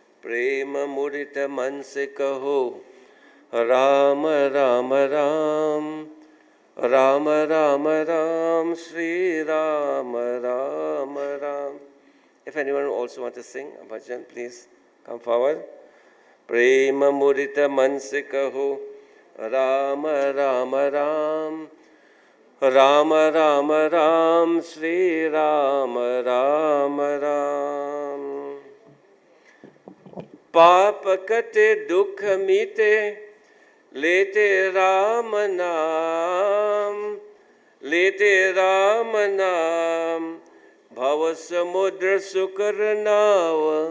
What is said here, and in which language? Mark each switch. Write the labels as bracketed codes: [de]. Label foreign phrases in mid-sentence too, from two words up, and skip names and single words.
[hi] प्रेम मुदित मन से कहो राम राम राम राम राम राम Sri Ram Ram Ram. [en] If anyone also wants to sing a bhajan, please come forward. [hi] प्रेम मुदित मन से कहो राम राम राम राम राम राम श्री राम राम राम. पाप कटे दुख मीते लेते राम नाम लेते राम नाम भव समुद्र सुकर नाव